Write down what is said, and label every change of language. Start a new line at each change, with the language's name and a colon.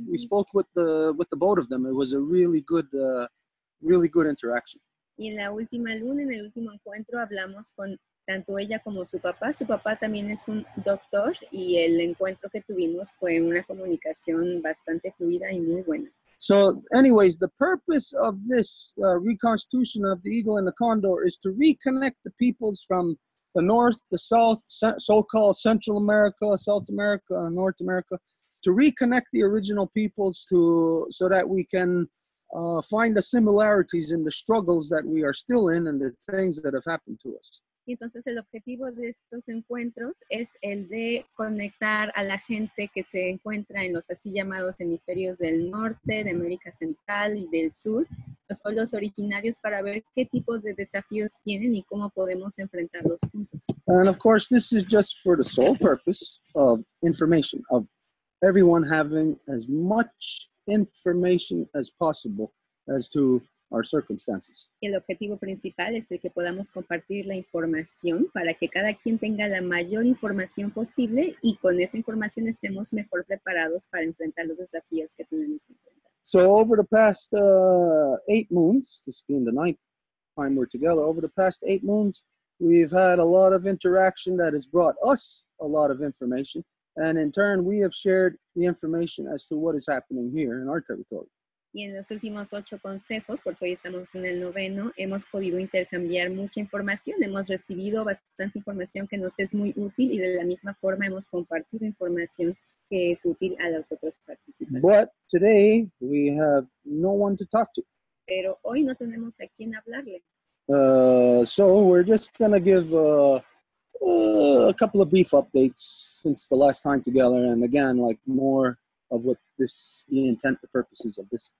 English: We spoke with the both of them. It was a really good interaction.
Spanish: Y en la última luna, en el último encuentro, hablamos con tanto ella como su papá. Su papá también es un doctor, y el encuentro que tuvimos fue una comunicación bastante fluida y muy buena.
English: So anyways, the purpose of this reconstitution of the Eagle and the Condor is to reconnect the peoples from the north, the south, so-called Central America, South America, North America, to reconnect the original peoples so that we can find the similarities in the struggles that we are still in and the things that have happened to us.
Spanish: Y entonces el objetivo de estos encuentros es el de conectar a la gente que se encuentra en los así llamados hemisferios del norte, de América Central y del sur, los pueblos originarios, para ver qué tipo de desafíos tienen y cómo podemos enfrentarlos juntos.
English: And of course, this is just for the sole purpose of information, of everyone having as much information as possible as to our circumstances.
Spanish: El objetivo principal es el que podamos compartir la información para que cada quien tenga la mayor información posible, y con esa información estemos mejor preparados para enfrentar los desafíos que tenemos que enfrentar.
English: So over the past 8 moons, this being the 9th time we're together, over the past 8 moons, we've had a lot of interaction that has brought us a lot of information, and in turn we have shared the information as to what is happening here in our territory.
Spanish: Y en los últimos 8 consejos, porque hoy estamos en el 9º, hemos podido intercambiar mucha información. Hemos recibido bastante información que nos es muy útil, y de la misma forma hemos compartido información que es útil a los otros participantes.
English: But today we have no one to talk to.
Spanish: Pero hoy no tenemos a quién hablarle.
English: So we're just going to give a couple of brief updates since the last time together, and again, like more of what the intent, the purposes of this.